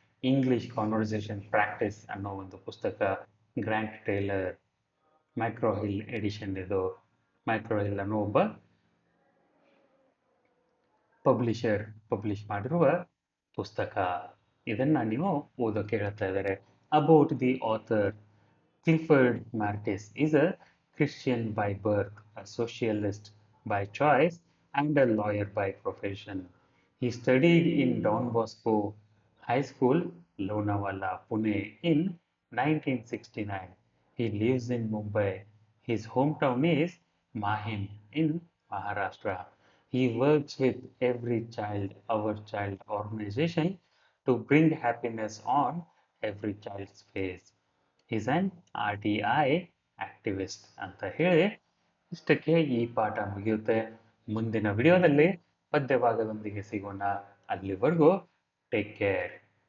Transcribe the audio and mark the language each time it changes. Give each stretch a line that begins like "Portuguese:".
Kannada: English conversation practice ಅನ್ನೋ ಒಂದು ಪುಸ್ತಕ, grant Taylor, micro hill edition. ಇದು ಮೈಕ್ರೋ ಹಿಲ್ ಅನ್ನೋ ಒಬ್ಬ ಪಬ್ಲಿಷರ್ ಪಬ್ಲಿಷ್ ಮಾಡಿರುವ ಪುಸ್ತಕ. ಇದನ್ನು ನೀವು ಓದೋಕೆ ಹೇಳ್ತಾ ಇದ್ದಾರೆ.
English: About the author, Clifford Martis is a Christian by birth, a socialist by choice, and a lawyer by profession. He studied in Don Bosco High School, Lonavala, Pune in 1969. He lives in Mumbai. His hometown is Mahim in Maharashtra. He works with Every Child, Our Child organization to bring happiness on every child's face. Is an R T I activist
Kannada: ಅಂತ ಹೇಳಿ ಇಷ್ಟಕ್ಕೆ ಈ ಪಾಠ ಮುಗಿಯುತ್ತೆ. ಮುಂದಿನ ವಿಡಿಯೋದಲ್ಲಿ ಪದ್ಯಭಾಗದೊಂದಿಗೆ ಸಿಗೋಣ. ಅಲ್ಲಿವರೆಗೂ
English: Take care.